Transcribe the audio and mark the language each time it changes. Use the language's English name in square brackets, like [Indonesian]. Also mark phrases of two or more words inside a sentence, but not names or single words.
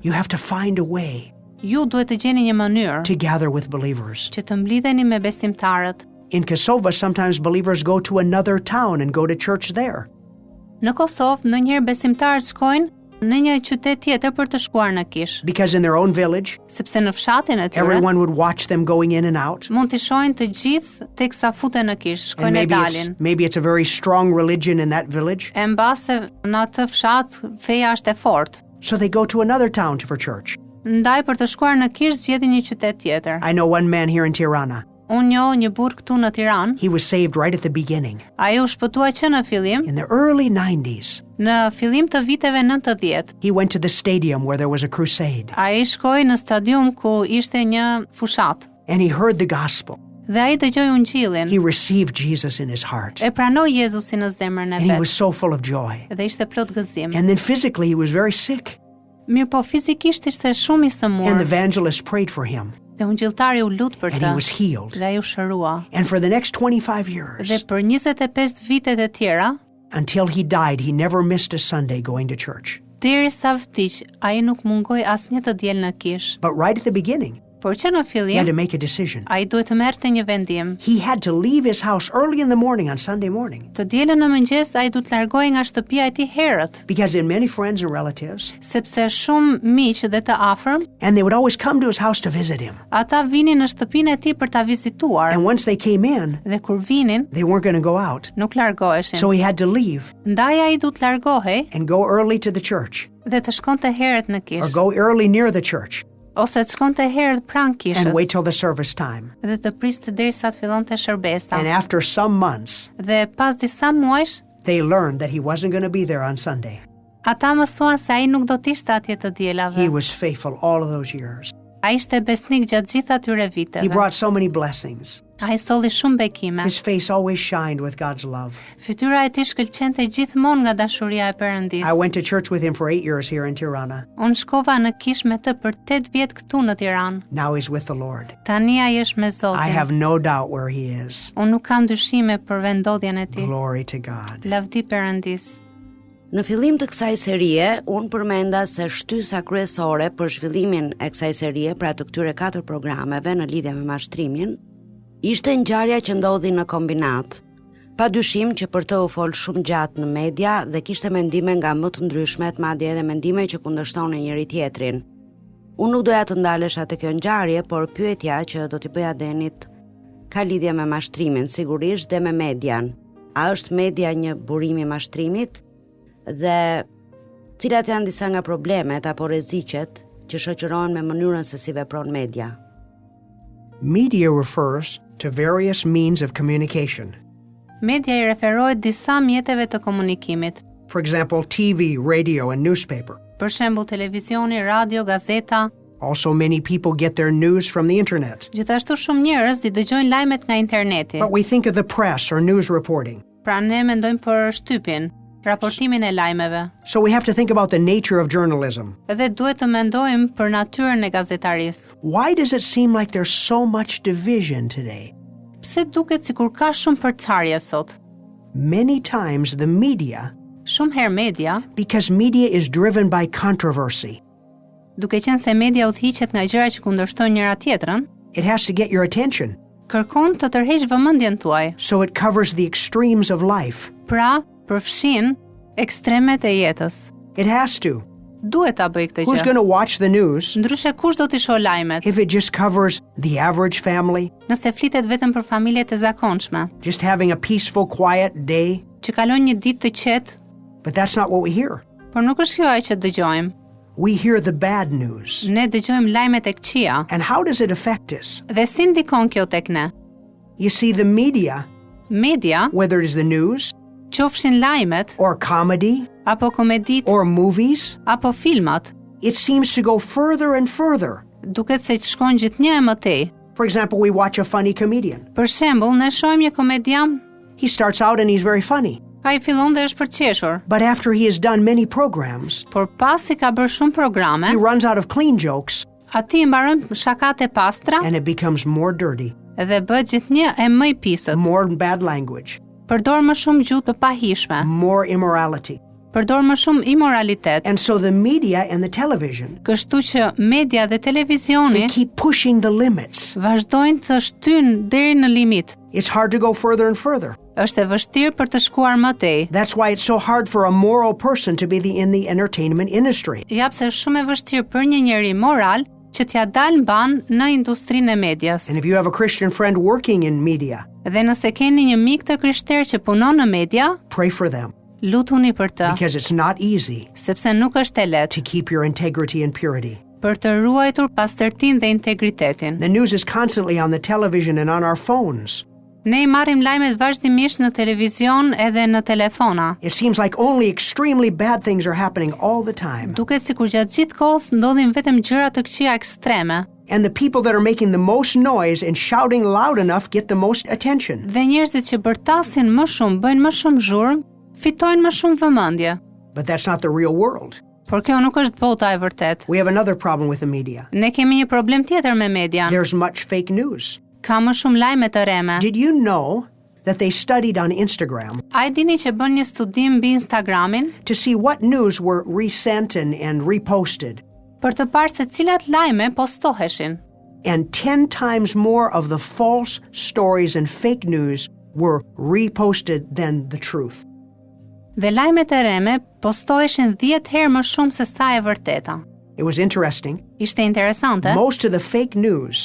[English] You have to find a way [Albanian] Ju duhet të gjeni një mënyrë [English] to gather with believers. [Albanian] që të mblidheni me besimtarët. [English] In Kosovo, sometimes believers go to another town and go to church there. [Albanian] Në Kosovë, ndonjëherë besimtarët shkojnë në një qytet tjetër për të shkuar në kish, [English] Because in their own village, [Albanian] sepse në fshatin e tyre [English] everyone would watch them going in and out. [Albanian] mund të shohin të gjithë teksa futen në kish, [English] And [Albanian] shkojnë e dalin. [English] maybe it's a very strong religion in that village. [Albanian] E mbase në atë fshat feja është e fortë. [English] So they go to another town for church. [Albanian] Ndaj për të shkuar në kish zgjedhin një qytet tjetër. [English] I know one man here in Tirana. [Albanian] Unë njoh një burr këtu në Tiranë. [English] He was saved right at the beginning. [Albanian] Ai u shpëtua që në fillim, [English] In the early 90s, [Albanian] në fillim të viteve 90. [English] he went to the stadium where there was a crusade. [Albanian] Ai shkoi në stadium ku ishte një fushat [English] And he heard the gospel. [Albanian] Dhe ai dëgjoi ungjillin. [English] He received Jesus in his heart. [Albanian] E pranoi Jezusin në zemrën e [English] And he [Albanian] vet. [English] was so full of joy. [Albanian] Dhe ishte plot gëzim. [English] And then physically he was very sick. [Albanian] Mirë po fizikisht ishte shumë i [English] And the [Albanian] sëmur. [English] evangelist prayed for him. [Albanian] Dhe ungjilltari u lut për [English] And [Albanian] të. [English] he was healed. [Albanian] Dhe ai u shërua. [English] And for the next 25 [Albanian] Dhe [English] years, [Albanian] për 25 vitet e tjera, [English] until he died, he never missed a Sunday going to church. [Albanian] derisa vdiq, ai nuk mungoi asnjë të diel në kish. [English] But right at the beginning, [Albanian] Por që në [English] he had to [Albanian] fillim, [English] make a decision. [Albanian] ai duhet të merrte një vendim. [English] He had to leave his house early in the morning on Sunday morning [Albanian] Të dielën në mëngjes ai duhet të largohej nga shtëpia e tij herët, [English] because he had many friends and relatives, [Albanian] sepse shumë miq dhe të afërm, [English] and they would always come to his house to visit him. [Albanian] ata vinin në shtëpinë e tij për ta vizituar. [English] And once they came in, [Albanian] Dhe kur vinin, [English] they weren't going to go out. [Albanian] nuk largoheshin. [English] So he had to leave [Albanian] Ndaj ai duhet largohej [English] and go early to the church [Albanian] dhe të shkonte herët në [English] or [Albanian] kish, [English] go early near the church [Albanian] ose të shkonte herët pranë [English] and [Albanian] kishës [English] wait till the service time. [Albanian] dhe të priste derisa të fillonte shërbesa. [English] And after some months, [Albanian] Dhe pas disa muajsh, [English] they learned that he wasn't going to be there on Sunday. [Albanian] ata mësuan se ai nuk do të ishte atje të [English] He [Albanian] dielave. [English] was faithful all of those years. [Albanian] Ai ishte besnik gjatë gjithë atyre [English] He [Albanian] viteve. [English] brought so many blessings. [Albanian] Ai solli shumë bekime. [English] His face always shined with God's love. [Albanian] Fytyra e tij shkëlqente gjithmonë nga dashuria e Perëndis. [English] I went to church with him for 8 years here in Tirana. [Albanian] Unë shkova në kish me të për 8 vjet këtu në Tiranë. [English] Now he's with the Lord. [Albanian] Tani ai është me Zotin. [English] I have no doubt where he is. [Albanian] Unë nuk kam dyshime për vendodhjen e tij. [English] Glory to God. [Albanian] Lavdi Perëndis. Në fillim të kësaj serie, unë përmenda se shtysa kryesore për zhvillimin e kësaj serie, pra të këtyre 4 programeve në lidhje me mashtrimin, ishte ngjarja që ndodhi në kombinat. Pa dyshim që për të u fol shumë gjatë në media dhe kishte mendime nga më të ndryshmet, madje edhe mendime që kundërshtonin njëri tjetrin. Unë nuk doja të ndalesha te kjo ngjarje, por pyetja që do t'i bëja Denit ka lidhje me mashtrimin, sigurisht dhe me median. A është media një burim i mashtrimit? Dhe cilat janë disa nga problemet apo rreziqet që shoqërohen me mënyrën se si vepron media. [English] Media refers to various means of communication. [Albanian] Media i referohet disa mjeteve të komunikimit. [English] For example, TV, radio, and newspaper. [Albanian] Për shembull, televizioni, radio, gazeta. [English] Also, many people get their news from the internet. [Albanian] Gjithashtu shumë njerëz i dëgjojnë lajmet nga interneti. [English] But we think of the press or news reporting. [Albanian] Pra ne mendojmë për shtypin, raportimin e lajmeve. [English] So we have to think about the nature of journalism. [Albanian] Dhe duhet të mendojmë për natyrën e gazetarisë. [English] Why does it seem like there's so much division today? [Albanian] Pse duket sikur ka shumë përçarje sot? [English] Many times the media, [Albanian] Shumë herë media, [English] because media is driven by controversy, [Albanian] duke qenë se media udhëhiqet nga gjëra që kundërshtojnë njëra tjetrën, [English] it has to get your attention. [Albanian] kërkon të tërheq vëmendjen tuaj. [English] So it covers the extremes of life. [Albanian] Pra, përfshin ekstremet e jetës. [English] It has to. [Albanian] Duhet ta bëj këtë [English] Who's [Albanian] gjë. [English] going to watch the news [Albanian] Ndryshe kush do t'i shoh lajmet? [English] if it just covers the average family, [Albanian] Nëse flitet vetëm për familjet e zakonshme, [English] just having a peaceful, quiet day? [Albanian] që kalojnë një ditë të qetë, [English] But that's not what we hear. [Albanian] por nuk është kjo ajo që dëgjojmë. [English] We hear the bad news. [Albanian] Ne dëgjojmë lajmet e këqija. [English] And how does it affect us? [Albanian] Dhe si ndikon kjo tek ne? [English] You see, the media, [Albanian] Media, [English] whether it is the news [Albanian] qofshin lajmet, [English] or comedy [Albanian] apo komedit, [English] or movies, [Albanian] apo filmat, [English] it seems to go further and further. [Albanian] duket se që shkon gjithnjë e mëtej. [English] For example, we watch a funny comedian. [Albanian] Për shembull, ne shohim një komedian, [English] He starts out and he's very funny. [Albanian] ai fillon dhe është përqeshur, [English] But after he has done many programs, [Albanian] por pasi ka bërë shumë programe, [English] he runs out of clean jokes [Albanian] ati mbaron shakat e pastra [English] and it becomes more dirty, [Albanian] dhe bëhet gjithnjë e më i pisët. [English] more bad language, [Albanian] Përdor më shumë gjuhë të pahishme, [English] more immorality. [Albanian] përdor më shumë imoralitet. [English] And so the media and the television, [Albanian] Kështu që media dhe televizioni [English] they keep pushing the limits. [Albanian] vazhdojnë të shtynë deri në limit. [English] It's hard to go further and further. [Albanian] Është e vështirë për të shkuar më tej. [English] That's why it's so hard for a moral person to be in the entertainment industry. [Albanian] Japse është shumë e vështirë për një njeri moral që t'ja dalë mban në industrinë e medias. [English] And if you have a Christian friend working in media, [Albanian] Dhe nëse keni një mik të krishterë që punon në media, [English] pray for them [Albanian] lutuni për të, [English] because it's not easy [Albanian] sepse nuk është e lehtë [English] to keep your integrity and purity. [Albanian] për të ruajtur pastërtinë dhe integritetin. [English] The news is constantly on the television and on our phones. [Albanian] Ne I marrim lajmet vazhdimisht në televizion edhe në telefona. [English] It seems like only extremely bad things are happening all the time. [Albanian] Duket sikur gjatë gjithë kohës ndodhin vetëm gjëra të këqija ekstreme. [English] And the people that are making the most noise and shouting loud enough get the most attention. [Albanian] Dhe njerëzit që bërtasin më shumë, bëjnë më shumë zhurmë, fitojnë më shumë vëmendje. [English] But that's not the real world. [Albanian] Por kjo nuk është bota e vërtet. [English] We have another problem with the media. [Albanian] Ne kemi një problem tjetër me media. [English] There's much fake news. [Albanian] Ka më shumë lajme të reme. [English] Did you know that they studied on Instagram [Albanian] A e dini që bën një studim mbi Instagramin [English] to see what news were resent and reposted? [Albanian] për të parë se cilat lajme postoheshin. [English] And 10 times more of the false stories and fake news were reposted than the truth. [Albanian] Dhe lajmet e reme postoheshin 10 herë më shumë se sa e vërteta. [English] It was interesting. [Albanian] Ishte interesante. [English] Most of the fake news